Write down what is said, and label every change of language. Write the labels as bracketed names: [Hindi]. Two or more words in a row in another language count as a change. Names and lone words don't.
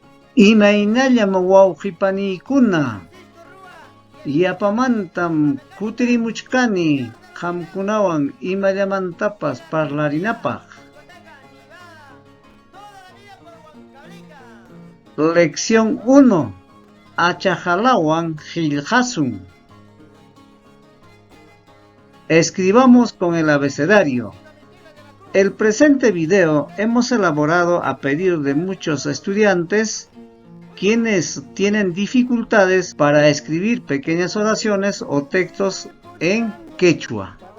[Quechua] Imaynallam wawqipaniykuna, yapamantam kutirimuchkani qamkunawan imallamantapas parlarinapaq. [Spanish] Lección 1. [Quechua] Achajalawan qillqasun. [Spanish] Escribamos con el abecedario. El presente video hemos elaborado a pedido de muchos estudiantes quienes tienen dificultades para escribir pequeñas oraciones o textos en quechua.